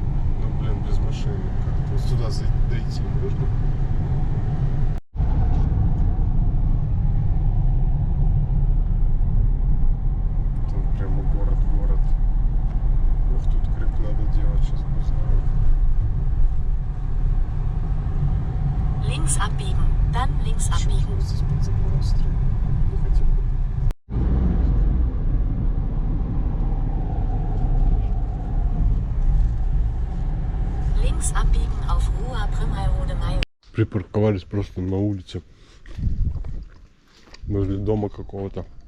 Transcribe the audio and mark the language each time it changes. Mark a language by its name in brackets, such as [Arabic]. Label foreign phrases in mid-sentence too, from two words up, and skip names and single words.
[Russian] Но, блин, без машины как-то. Вот сюда дойти можно. Там прямо город. Ух, тут крюк надо делать, сейчас узнаю. [German] Links abbiegen, dann links [Russian] Почему [German] abbiegen. [Russian] вот здесь под забором строим? Не хотел бы. [German] Links abbiegen auf Rua Primheirode Mayo. [Russian] Припарковались просто на улице. Возле дома какого-то.